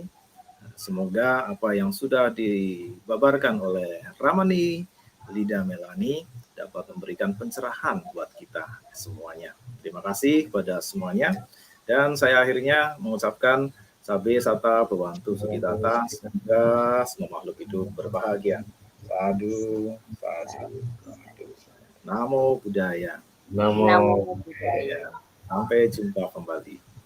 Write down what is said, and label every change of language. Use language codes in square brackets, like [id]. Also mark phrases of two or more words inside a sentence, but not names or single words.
[id] Semoga apa yang sudah dibabarkan oleh Ramani Lida Melani dapat memberikan pencerahan buat kita semuanya. Terima kasih kepada semuanya. Dan saya akhirnya mengucapkan [pi] Sabe Sata Bawantu Sukitata. [id] Semoga semua makhluk hidup berbahagia. [pi] Sadu, sadu, sadu. Namo Buddhaya. Namo Namo Buddhaya. [id] Sampai jumpa kembali.